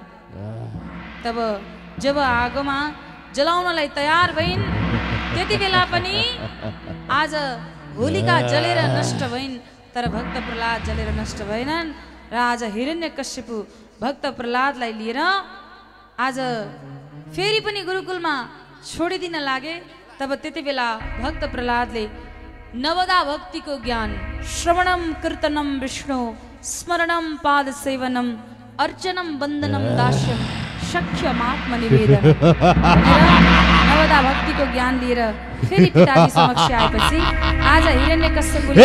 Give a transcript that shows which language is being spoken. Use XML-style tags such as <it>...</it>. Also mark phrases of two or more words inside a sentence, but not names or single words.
<ne>तब जब आगोमा जलाउनलाई तयार भइन् त्यति बेला पनि आज होलिका जलेर नष्ट भइन्, तर भक्त प्रहलाद जलेर नष्ट भएनन्। र आज हिरण्यकश्यप भक्त प्रहलादलाई लिएर आज फेरि पनि गुरुकुलमा छोडिदिन लागे। तब त्यति बेला भक्त प्रहलादले नवदा भक्तिको ज्ञान</ne> <sa>श्रवणम कीर्तनम विष्णु स्मरणम पाद सेवनम अर्चनम वन्दनम दास्यम सख्यमात्मनिवेदन</sa> <ne>नवदा भक्तिको ज्ञान लिएर फेरि पिताजी समक्ष आएपछि आज हिरण्यकश्यपले</ne>